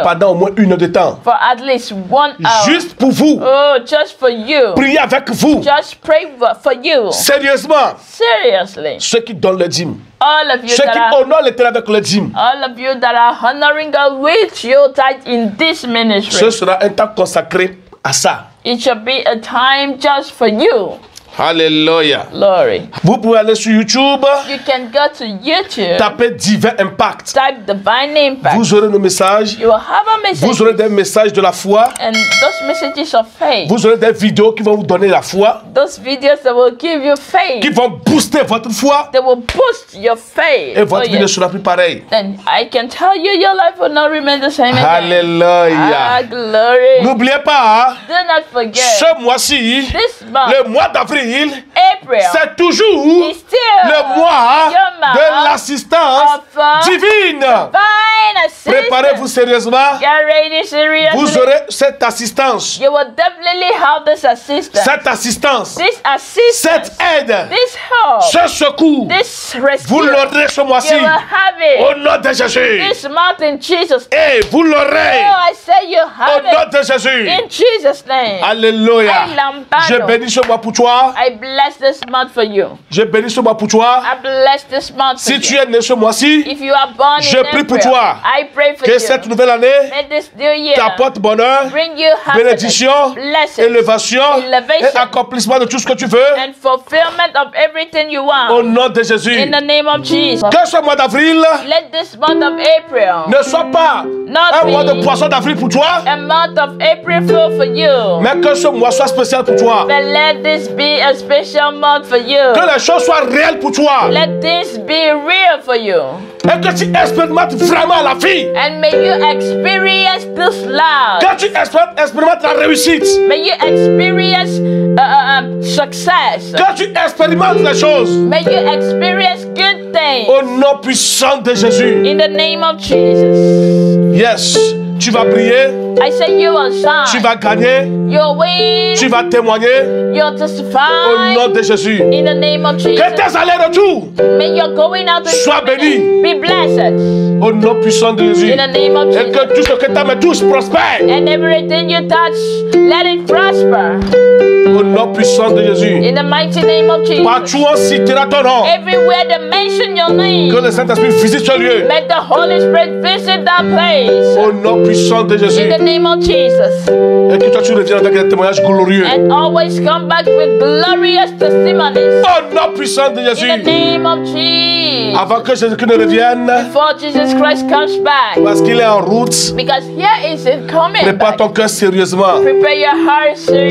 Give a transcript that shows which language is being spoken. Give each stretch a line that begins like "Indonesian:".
French: pendant au moins 1 heure de temps.
English: for at least 1 hour.
French: Juste pour vous.
English: Oh, just for you.
French: Prier avec vous.
English: Just pray for you.
French: Sérieusement.
English: Seriously.
French: Ceux qui donnent le dîme.
English: All of you
French: Ceux
English: that
French: qui
English: are,
French: honorent l'Éternel avec le dîme.
English: all of you that are honoring God with your tithe in this ministry.
French: Ce sera un temps consacré à ça.
English: It should be a time just for you.
French: Alléluia.
English: Glory.
French: Vous pouvez aller sur YouTube,
English: You can go to YouTube,
French: taper Divin Impact.
English: type Divine Impact.
French: Vous aurez nos messages.
English: You will have a message,
French: Vous aurez des messages de la foi.
English: and those messages of faith,
French: Vous aurez des vidéos qui vont vous donner la foi,
English: those videos that will give you faith,
French: qui vont booster votre foi.
English: they will boost your faith.
French: Et votre
English: Oh,
French: vie ne
English: yes.
French: sera plus pareille.
English: Then I can tell you your life will not remain the same again.
French: Alléluia.
English: Ah, glory.
French: N'oubliez pas,
English: Do not forget,
French: ce mois-ci,
English: this month,
French: le mois d'avril,
English: April,
French: c'est toujours
English: is still
French: le mois
English: your month
French: de l'assistance
English: of
French: divine.
English: divine assistance.
French: Préparez-vous sérieusement.
English: Get ready seriously.
French: Vous aurez cette assistance.
English: You will definitely have this assistance.
French: Cette assistance.
English: This assistance.
French: Cette aide.
English: This help.
French: Ce secours.
English: This rescue.
French: Vous l'aurez ce mois-ci.
English: You will have it.
French: Au nom de Jésus.
English: This month in Jesus' name.
French: Et vous l'aurez.
English: Oh, I say you
French: Au
English: have
French: nom
English: it.
French: de Jésus.
English: In Jesus' name.
French: Alléluia. I lambano. Je bénis ce mois pour toi.
English: I bless this month for you.
French: Je bénis ce mois pour toi.
English: I bless this month for
French: Si tu
English: you.
French: es né ce mois-ci,
English: If you are born
French: je
English: in
French: prie pour
English: April,
French: toi.
English: I pray for
French: que
English: you.
French: cette nouvelle année
English: May this new year
French: t'apporte bonheur,
English: bring you happiness,
French: bénédiction,
English: blessings,
French: élévation
English: elevation,
French: et accomplissement de tout ce que tu veux.
English: and fulfillment of everything you want.
French: Au nom de Jésus.
English: In the name of Jesus.
French: Que ce mois d'avril
English: Let this month of April
French: ne soit pas un mois de poisson d'avril pour toi,
English: a month of April flow for you.
French: mais que ce mois soit spécial pour toi.
English: But let this be a special month for you.
French: Que les choses soient réelles pour toi.
English: Let this be real for you.
French: Et que tu expérimentes vraiment la vie.
English: And may you experience this love.
French: Que tu expérimentes la réussite.
English: May you experience success.
French: Que tu expérimentes les choses.
English: May you experience good things.
French: Au nom puissant de Jésus.
English: In the name of Jesus.
French: Yes. Tu vas briller.
English: I say you will shine.
French: Tu vas gagner.
English: You'll win.
French: Tu vas témoigner.
English: You'll testify.
French: Au nom de Jésus.
English: In the name of Jesus.
French: Que tes allers-retours
English: May your going out and
French: sois bénis.
English: be blessed.
French: Au nom puissant de Jésus.
English: In the name of
French: Et
English: Jesus.
French: que tout ce que ta main touche prospère.
English: And everything you touch, let it prosper.
French: Au nom puissant de Jésus.
English: In the mighty name of Jesus.
French: Partout on citera ton nom.
English: Everywhere they mention your name,
French: Que le Saint-Esprit visite ce lieu.
English: let the Holy Spirit visit that place.
French: Au nom puissant de Jésus.
English: In the name of Jesus.
French: Et que toi tu reviens avec des témoignages glorieux.
English: And always come back with glorious testimonies.
French: Au nom puissant de
English: In the
French: Jésus.
English: name of Jesus.
French: Avant que Jésus-Christ ne revienne,
English: Before Jesus Christ comes back.
French: parce qu'il est en route,
English: Because here is it coming
French: prépare
English: back.
French: ton cœur sérieusement.
English: Prepare your heart seriously.